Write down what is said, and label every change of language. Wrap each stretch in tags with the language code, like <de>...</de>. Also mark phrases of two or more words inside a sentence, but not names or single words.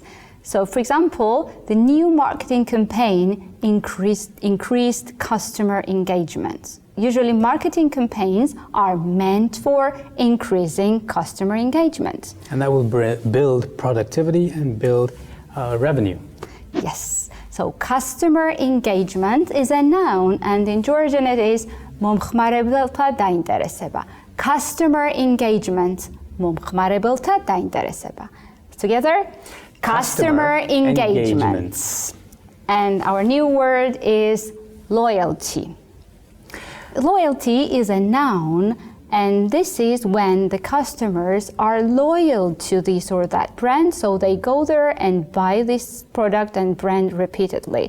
<en>So, for example, the new marketing campaign increased customer engagement. Usually, marketing campaigns are meant for increasing customer engagement. And that will build productivity and build revenue. Yes. So, customer engagement is a noun, and in Georgian it is</en> <ka>მომხმარებელთა დაინტერესება.</ka> <en>Customer engagement,</en> <ka>მომხმარებელთა დაინტერესება.</ka> <en>Together, customer engagement. And our new word is loyalty. Loyalty is a noun, And this is when the customers are loyal to this or that brand, so they go there and buy this product and brand repeatedly.</en>